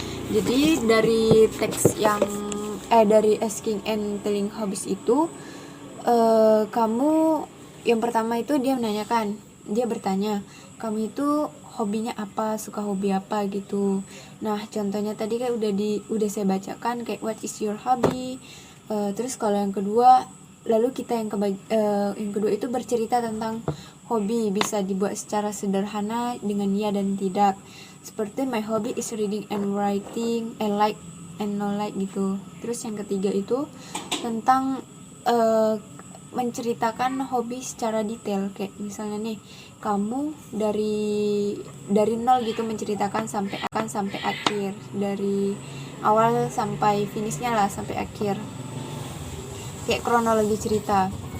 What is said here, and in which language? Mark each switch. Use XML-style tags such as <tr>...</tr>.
<id>Jadi dari teks yang dari</id> <en>asking and telling hobbies</en> <id>itu, kamu yang pertama itu dia bertanya, kamu itu hobinya apa, suka hobi apa gitu. Nah, contohnya tadi kayak udah saya bacakan kayak</id> <en>what is your hobby.</en> <id>Terus kalau yang kedua, lalu kita yang kedua itu bercerita tentang hobi, bisa dibuat secara sederhana dengan ya dan tidak.</id> <en>Seperti my hobby is reading and writing, I like and no like gitu.</en> <id>Terus yang ketiga itu tentang menceritakan hobi secara detail, kayak misalnya nih, kamu dari nol gitu menceritakan sampai akhir, dari awal sampai finishnya lah, sampai akhir, kayak kronologi cerita.</id>